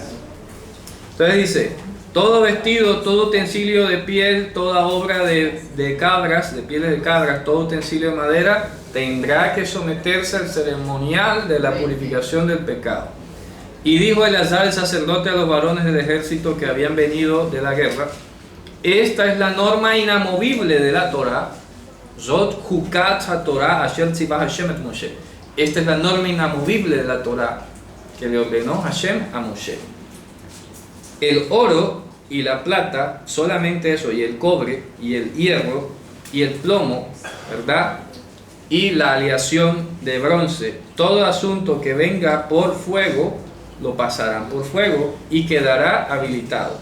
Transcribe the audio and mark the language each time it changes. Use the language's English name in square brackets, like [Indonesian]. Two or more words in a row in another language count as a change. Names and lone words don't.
[Spanish] Entonces dice, todo vestido, todo utensilio de piel, toda obra de cabras, de pieles de cabras, todo utensilio de madera, tendrá que someterse al ceremonial de la purificación del pecado. Y dijo Eleazar el sacerdote a los varones del ejército que habían venido de la guerra, esta es la norma inamovible de la Torah, [Hebrew] זאת חקת התורה אשר צוה השם את משה. [Spanish] Esta es la norma inamovible de la Torah que le ordenó Hashem a Moshe. El oro y la plata, solamente eso, y el cobre, y el hierro, y el plomo, ¿verdad? Y la aleación de bronce, todo asunto que venga por fuego, lo pasarán por fuego y quedará habilitado.